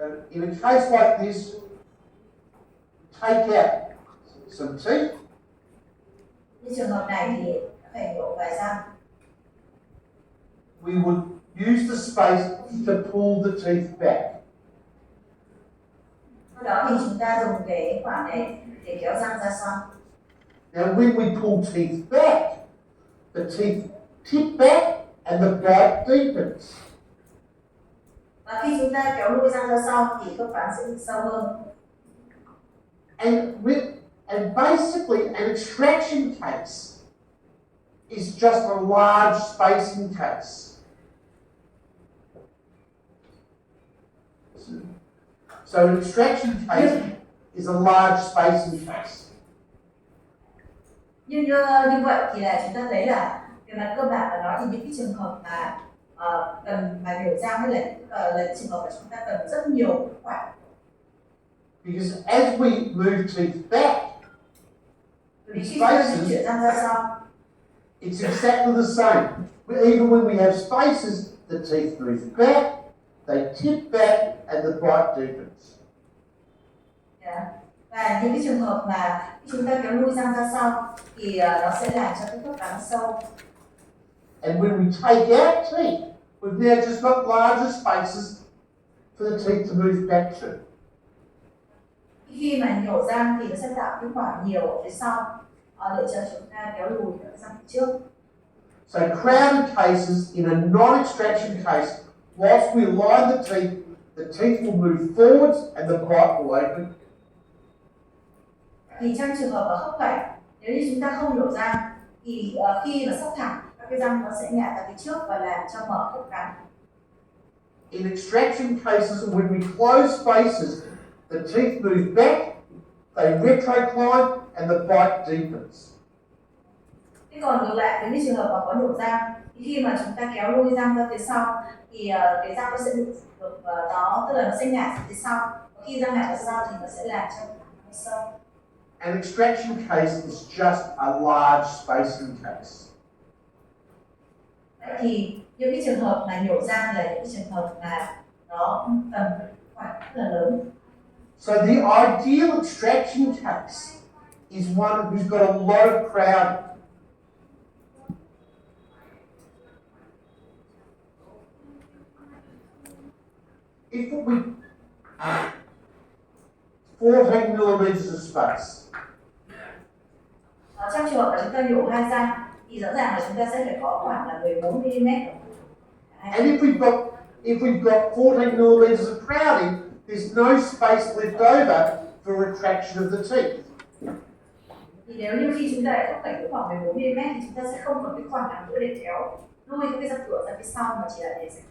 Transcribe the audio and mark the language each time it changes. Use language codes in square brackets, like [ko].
[en] In a case like this, take out some teeth. [vi] Như trường hợp này thì phải nhổ vài răng. [en] We would use the space to pull the teeth back. [vi] Sau đó thì chúng ta dùng cái khoảng này để kéo răng ra sau. [en] Now, when we pull teeth back, the teeth tip back and the bite deepens. [vi] Và khi chúng ta kéo lùi răng ra sau thì khớp cắn sẽ bị sâu hơn. [en] And basically, an extraction case is just a large spacing case. So an extraction case is a large spacing case. [vi] Như vậy thì là chúng ta thấy là về mặt cơ bản là nói thì những cái trường hợp mà cần mà nhổ răng hay là trường hợp mà chúng ta cần rất nhiều khoảng. [en] Because as we move teeth back, [vi] Vì khi chúng ta di chuyển răng ra sau, [en] it's exactly the same. Even when we have spaces, the teeth move back, they tip back, and the bite deepens. [vi] Và những cái trường hợp mà chúng ta kéo lùi răng ra sau thì nó sẽ làm cho cái khớp cắn sâu. [en] And when we take out teeth, we've now just got larger spaces for the teeth to move back to. [vi] Khi mà nhổ răng thì nó sẽ tạo cái khoảng nhiều ở phía sau để cho chúng ta kéo lùi cái răng phía trước. [en] So crowded cases in a non-extraction case, whilst we align the teeth will move forwards and the bite will open. [vi] Thì trong trường hợp ở khớp cạnh, nếu như chúng ta không nhổ răng thì khi mà sắp thẳng, các cái răng nó sẽ nhả ra phía trước và làm cho mở khớp cắn. [en] In extraction cases, when we close spaces, the teeth move back, they retrocline, and the bite deepens. [vi] Thế còn ngược lại, với những trường hợp mà có nhổ răng, thì khi mà chúng ta kéo lùi răng ra phía sau thì cái răng nó sẽ được nó, tức là nó sẽ nhả ra phía sau. Và khi răng nhả ra sau thì nó sẽ làm cho nó sâu. [en] An extraction case is just a large spacing case. [vi] Vậy thì những cái trường hợp mà nhổ răng là những cái trường hợp mà nó cần khoảng rất là lớn. [en] So the ideal extraction case is one who's got a lot of crowd. If we 14 millimeters of space. [vi] Trong trường hợp mà chúng ta nhổ hai răng thì rõ ràng là chúng ta sẽ phải có khoảng là 14 mm. [en] And if we've got 14 millimeters of crowding, there's no space left over for retraction of the teeth. [vi] Thì nếu như khi chúng ta lại khớp cạnh khoảng 14 mm thì chúng ta sẽ không còn cái khoảng nào nữa để kéo lùi cái răng cửa ra phía sau mà chỉ là để